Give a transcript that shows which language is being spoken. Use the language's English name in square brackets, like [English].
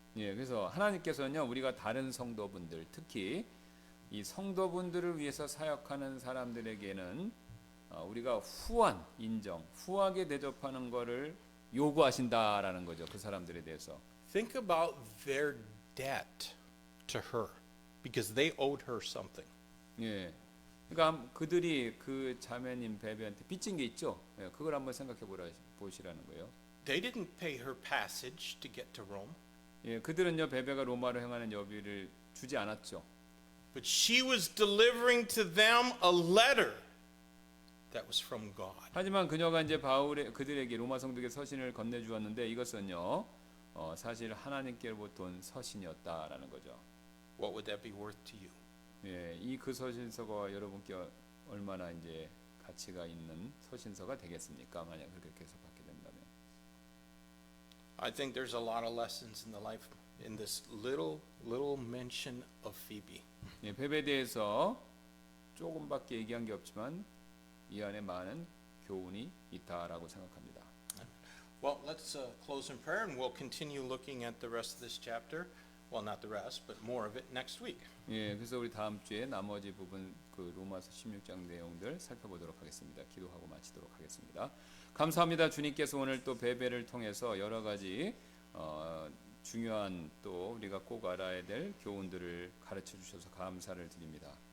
[Korean] 예, 그래서 하나님께서는요 우리가 다른 성도분들 특히 이 성도분들을 위해서 사역하는 사람들에게는 우리가 후한 인정, 후하게 대접하는 것을 요구하신다라는 거죠. 그 사람들에 대해서. [English] Think about their debt to her because they owed her something. [Korean] 예. 그러니까 그들이 그 자매님 베베한테 빚진 게 있죠. 예, 그걸 한번 생각해 보시라는 거예요. [English] They didn't pay her passage to get to Rome, [Korean] 예, 그들은요 베베가 로마로 향하는 여비를 주지 않았죠. [English] but she was delivering to them a letter that was from God. [Korean] 하지만 그녀가 이제 그들에게 로마 성도에게 서신을 건네 주었는데 이것은요 사실 하나님께로부터 온 서신이었다라는 거죠. [English] What would that be worth to you? [Korean] 예, 이 그 서신서가 여러분께 얼마나 이제 가치가 있는 서신서가 되겠습니까? 만약 그렇게 해서 받게 된다면. [English] I think there's a lot of lessons in the life in this little mention of Phoebe. [Korean] 예, 베베에 대해서 조금밖에 얘기한 게 없지만 이 안에 많은 교훈이 있다라고 생각합니다. [English] Well, let's close in prayer and we'll continue looking at the rest of this chapter. Well, not the rest, but more of it next week. [Korean] 예, 그래서 우리 다음 주에 나머지 부분 그 로마서 16장 내용들 살펴보도록 하겠습니다. 기도하고 마치도록 하겠습니다. 감사합니다. 주님께서 오늘 또 베베를 통해서 여러 가지 중요한 또 우리가 꼭 알아야 될 교훈들을 가르쳐 주셔서 감사를 드립니다.